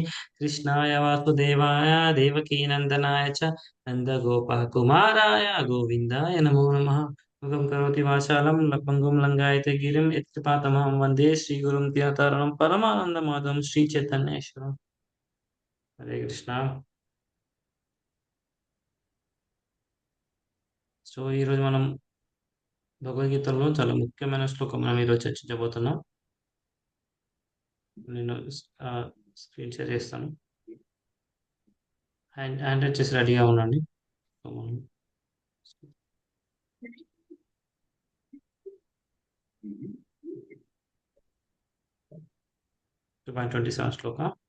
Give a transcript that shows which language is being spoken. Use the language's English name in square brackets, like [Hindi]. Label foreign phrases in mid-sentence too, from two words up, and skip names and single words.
[Sanskrit] कृष्णाय वासुदेवाय देवकीनन्दनाय च नन्दगोपः कुमाराय गोविन्दाय नमो नमः. मुखं करोति वाचालं पङ्गुं लङ्घयते गिरिं यत्कृपातमहं वन्दे श्रीगुरुं दिनतारणं परमानन्दमाधवं श्रीचैतन्येश्वरम्. हरे कृष्ण. [Telugu] సో ఈరోజు మనం భగవద్గీతలో చాలా ముఖ్యమైన శ్లోకం మనం ఈరోజు చర్చించబోతున్నాం. నేను [English] screen share [Telugu] చేస్తాను. హ్యాండ్ రైట్ చేసి రెడీగా ఉండండి. సో మనం 2.27 శ్లోక.